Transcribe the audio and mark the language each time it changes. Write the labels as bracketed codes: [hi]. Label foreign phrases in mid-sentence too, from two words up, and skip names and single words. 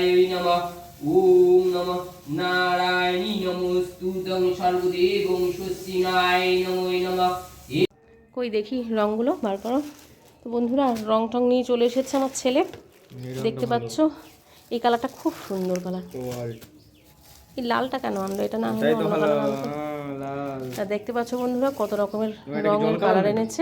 [sa] नमः ओम नमः नारायणी नमोस्तुतं सर्वदेवं स्वस्तिनाय नमो नमः। [bn] কই দেখি রঙগুলো বার করো। তো বন্ধুরা রং টং নিয়ে চলে এসেছে আমার ছেলে, দেখতে পাচ্ছ এই কালারটা খুব সুন্দর কালার। এই লালটা কেন আনলো, এটা না হলে অন্য কালার আনতো। তা দেখতে পাচ্ছ বন্ধুরা কত রকমের রঙের কালার এনেছে।